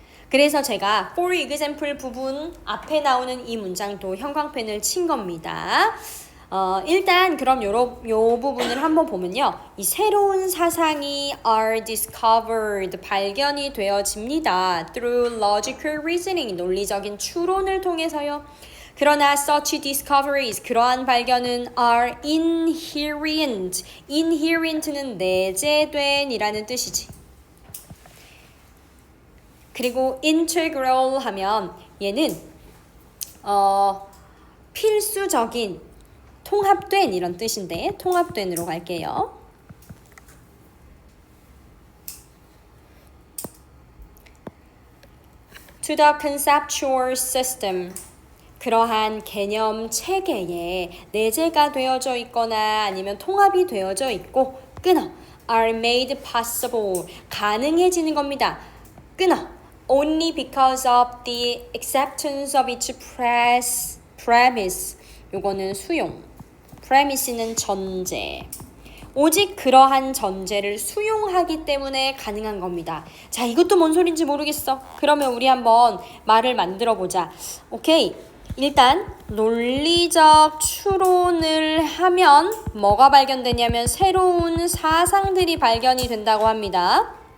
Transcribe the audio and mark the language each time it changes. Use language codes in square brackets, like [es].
[ko] 그래서 제가 [en] for example [ko] 부분 앞에 나오는 이 문장도 형광펜을 친 겁니다. 일단 그럼 요 부분을 한번 보면요. 이 새로운 사상이 [en] are discovered, [ko] 발견이 되어집니다. [en] through logical reasoning, [ko] 논리적인 추론을 통해서요. 그러나 [en] such discoveries, [ko] 그러한 발견은 [en] are inherent. [ko] inherent는 내재된 이라는 뜻이지. 그리고 integral 하면 얘는 필수적인, 통합된 이런 뜻인데 통합된으로 갈게요. [en] to the conceptual system. [ko] 그러한 개념 체계에 내재가 되어져 있거나 아니면 통합이 되어져 있고 끊어 [en] are made possible. [ko] 가능해지는 겁니다. 끊어 [en] only because of the acceptance of its premise. [ko] 요거는 수용. premise는 전제. 오직 그러한 전제를 수용하기 때문에 가능한 겁니다. 자, 이것도 뭔 소린지 모르겠어. 그러면 우리 한번 말을 만들어 보자. 오케이. 일단 논리적 추론을 하면 뭐가 발견되냐면 새로운 사상들이 발견이 된다고 합니다.